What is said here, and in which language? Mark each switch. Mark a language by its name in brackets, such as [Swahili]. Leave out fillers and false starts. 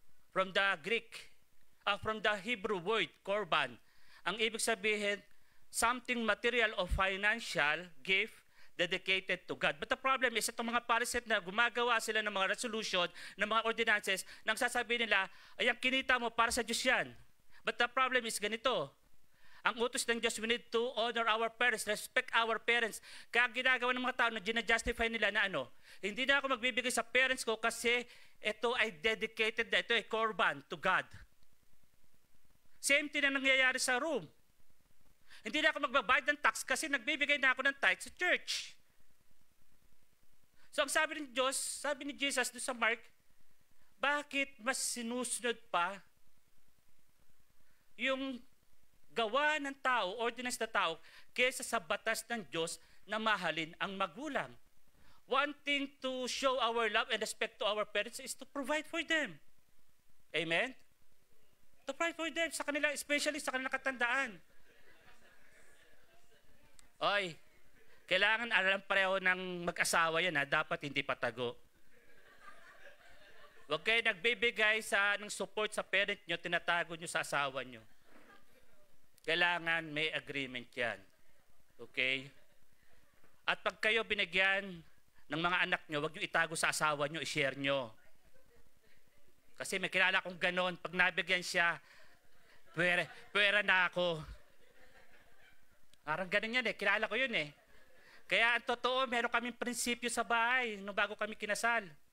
[English] From the Greek, from the Hebrew word, Corban, [Filipino] ang ibig sabihin, [English] something material or financial gift dedicated to God. But the problem is, [Filipino] itong mga Pharisees na gumagawa sila ng mga resolution, ng mga ordinances, nang sasabihin nila, ay ang kinita mo para sa Diyos yan. [English] But the problem is [Filipino] ganito, ang utos ng Diyos, [English] we need to honor our parents, respect our parents. [Filipino] Kaya ginagawa ng mga tao na ginajustify nila na hindi na ako magbibigay sa parents ko kasi ito ay dedicated na, ito ay korban [English] to God. [Filipino] Same thing na nangyayari sa room. Hindi na ako magbabayad ng tax kasi nagbibigay na ako ng tithe sa church. So ang sabi ng Diyos, sabi ni Jesus doon sa Mark, bakit mas sinusunod pa yung gawa ng tao, ordinance na tao, kaysa sa batas ng Diyos na mahalin ang magulang? [English] Wanting to show our love and respect to our parents is to provide for them. Amen? To provide for them [Filipino] sa kanila, especially sa kanilang katandaan. Oy, kailangan alam pareho ng mag-asawa yan, ha? Dapat hindi patago. Huwag kayo nagbibigay ng support sa parent nyo, tinatago nyo sa asawa nyo. Kailangan may agreement yan. Okay? At pag kayo binigyan ng mga anak nyo, huwag nyo itago sa asawa nyo, i-share nyo. Kasi may kilala kong ganon, pag nabigyan siya, pwera na ako. Parang ganun yan kilala ko yun Kaya ang totoo, meron kaming prinsipyo sa bahay nung bago kami kinasal.